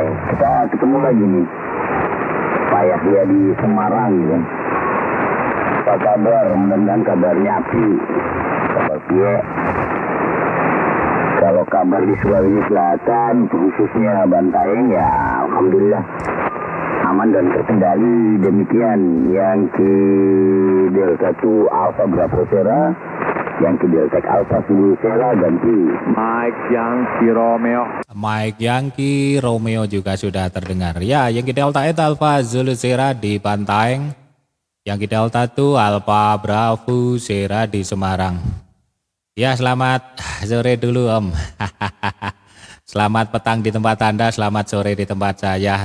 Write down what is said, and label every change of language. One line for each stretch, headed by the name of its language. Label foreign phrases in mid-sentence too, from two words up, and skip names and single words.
Indonesian: Kita ketemu lagi nih Pak Yahya di Semarang gitu. Apa kabar? Mudah-mudahan kabarnya api. Kabar pie. Kalau kabar di Sulawesi Selatan, khususnya Bantaeng ya alhamdulillah aman dan terkendali. Demikian Yankee Delta 2 Alpha Bravo Sierra, Yankee Delta Alpha Zulu Sierra ganti. Mike Yankee Romeo juga sudah terdengar. Ya, Yankee Delta Alpha Zulu Sierra di Bantaeng. Yankee Delta itu Alpha Bravo Sierra di Semarang. Ya, selamat sore dulu Om. Selamat petang di tempat Anda, selamat sore di tempat saya.